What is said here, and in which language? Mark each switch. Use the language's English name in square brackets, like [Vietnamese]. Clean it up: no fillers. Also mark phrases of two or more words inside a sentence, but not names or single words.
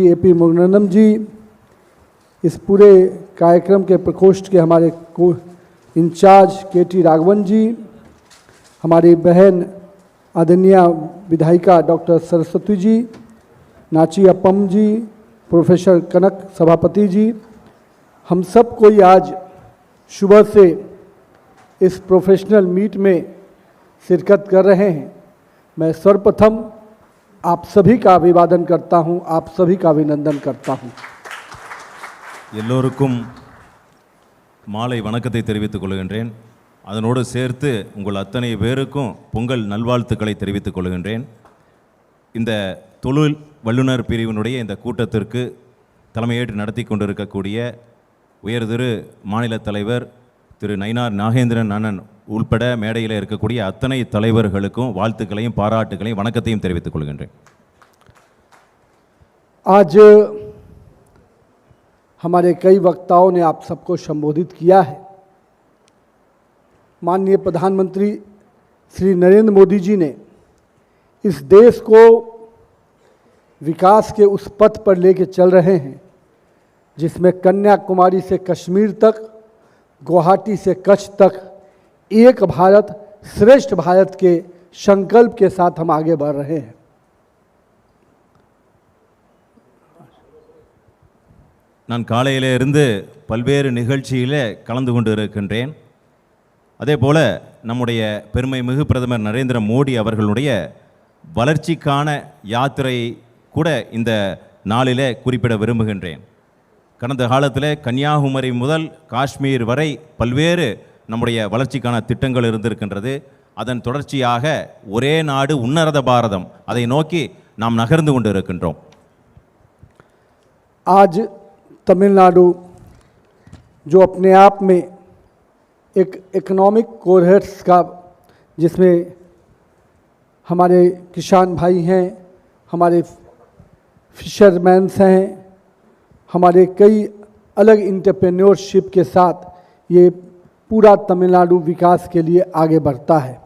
[Hindi] एपी मुरुगनम जी, इस पूरे कार्यक्रम के प्रकोष्ठ के हमारे को इंचार्ज केटी राघवन जी, हमारी बहन आदरणीय विधायिका डॉक्टर सरस्वती जी, नाची अप्पम जी, प्रोफेसर कनक सभापति जी, हम सब कोई आज सुबह से इस [English] professional meet [Hindi] में शिरकत कर रहे हैं। मैं सर्वप्रथम आप सभी का अभिवादन करता हूं, आप सभी का अभिनंदन करता हूं। [Tamil] எல்லோருக்கும் மாலை வணக்கத்தை தெரிவித்துக் கொள்கின்றேன். அதனோடு சேர்த்து உங்கள் அத்தனை பேருக்கும் பொங்கல் நல்வாழ்த்துக்களை தெரிவித்துக் கொள்கின்றேன். இந்த தொழில் வல்லுநர் பிரிவினுடைய இந்த கூட்டத்திற்கு தலைமையேற்று நடத்தி கொண்டிருக்கக்கூடிய உயர்திரு மாநில தலைவர் திரு நயினார் நாகேந்திரன் அண்ணன் உள்பட மேடையில் இருக்கக்கூடிய அத்தனை தலைவர்களுக்கும் வாழ்த்துக்களையும் பாராட்டுகளையும் வணக்கத்தையும் தெரிவித்துக் கொள்கின்றேன். [Hindi] आज हमारे कई वक्ताओं ने आप सबको संबोधित किया है। माननीय प्रधानमंत्री श्री नरेंद्र मोदी जी ने इस देश को विकास के उस पथ पर लेके चल रहे हैं जिसमें कन्याकुमारी से कश्मीर तक, गुवाहाटी से कच्छ तक एक भारत श्रेष्ठ भारत के संकल्प के साथ हम आगे बढ़ रहे हैं। [Tamil] நான் காலையிலே இருந்து பல்வேறு நிகழ்ச்சியிலே கலந்து கொண்டு இருக்கின்றேன். அதே போல் நம்முடைய பெருமை மிகு பிரதமர் நரேந்திர மோடி அவர்களுடைய வளர்ச்சிக்கான யாத்திரை கூட இந்த நாளிலே குறிப்பிட விரும்புகின்றேன். கடந்த காலத்தில் கன்னியாகுமரி முதல் காஷ்மீர் வரை பல்வேறு நம்முடைய வளர்ச்சிக்கான திட்டங்கள் இருந்திருக்கின்றது. அதன் தொடர்ச்சியாக ஒரே நாடு உன்னத பாரதம் அதை நோக்கி நாம் நகர்ந்து கொண்டு இருக்கின்றோம். [Hindi] आज तमिलनाडु जो अपने आप में एक इकोनॉमिक कोरहेट्स का, जिसमें हमारे किसान भाई हैं, हमारे फिशरमैन्स हैं, हमारे कई अलग इंटरप्रेन्योरशिप के साथ ये पूरा तमिलनाडु विकास के लिए आगे बढ़ता है।